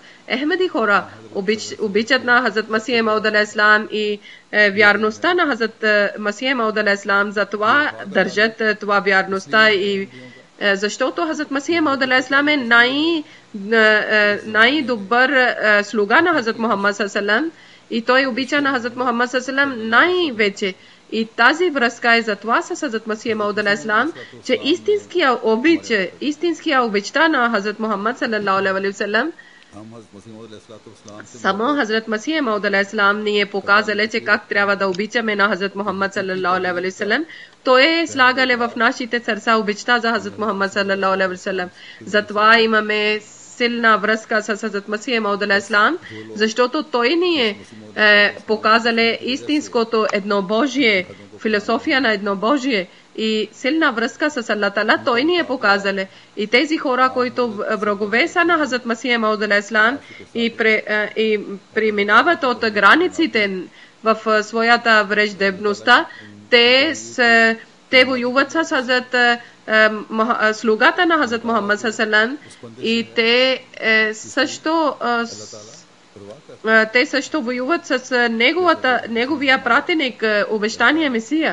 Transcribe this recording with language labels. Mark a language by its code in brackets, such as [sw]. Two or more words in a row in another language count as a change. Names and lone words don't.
[bg] Ахмеди хора обичат на Хазрат Масих Мауд алейхиссалам и вярността на Хазрат Масих Мауд алейхиссалам, за това държат това вярността и защото Хазрат Масих Мауд алейхиссалам е най-добър слуга на Хазрат Мухаммад саллаллаху и той обича на Хазрат Мухаммад саллаллаху най-вече. И тази връзка е за това с Хазрат Масих Мауд алейхиссалам, че истинския обичта на Хазрат Мухаммад [ar] صلى الله عليه وسلم, [bg] само Хазрат Масих Мауд алейхиссалам ни е показали, че как трябва да обичаме на Хазрат Мухаммад [ar] صلى الله عليه وسلم. [bg] Той е слагал в нашите сърца обичта за Хазрат Мухаммад [ar] صلى الله عليه وسلم. [bg] Затова имаме силна връзка с Хазрат Масих Мауд алейхиссалам, защото той ни е показали истинското еднобожие, философия на еднобожие и силна връзка с Аллах Таала, той ни е показали. И тези хора, които врагове са на Хазрат Масих Мауд алейхиссалам и преминават от границите в своята враждебността, те воюват с Хазрат слугата на Хазрат Мухаммад саллаллаху и те също воюват с неговия пратеник, обещания Месия.